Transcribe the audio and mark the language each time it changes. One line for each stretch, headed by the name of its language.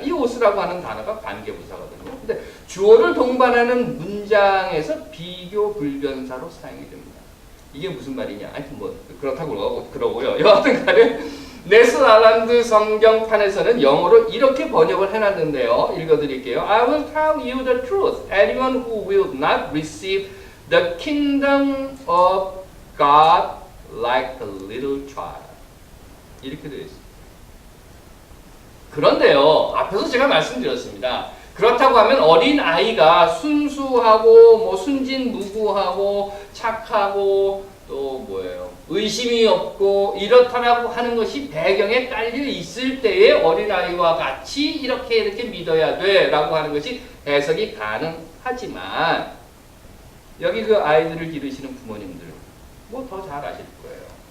Korean: 이 오스라고 하는 단어가 관계부사거든요. 근데 주어를 동반하는 문장에서 비교 불변사로 사용이 됩니다. 이게 무슨 말이냐? 하여튼 뭐 그렇다고 그러고요. 여하튼 간에 네스알란드 성경판에서는 영어로 이렇게 번역을 해놨는데요. 읽어드릴게요.
English: I will tell you the truth. Anyone who will not receive the kingdom of God like a little child.
Korean: 이렇게 되어 있습니다. 그런데요, 앞에서 제가 말씀드렸습니다. 그렇다고 하면 어린 아이가 순수하고 뭐 순진무구하고 착하고 또 뭐예요? 의심이 없고 이렇다라고 하는 것이 배경에 깔려 있을 때에 어린아이와 같이 이렇게 믿어야 돼 라고 하는 것이 해석이 가능하지만, 여기 그 아이들을 기르시는 부모님들 뭐 더 잘 아실 거예요.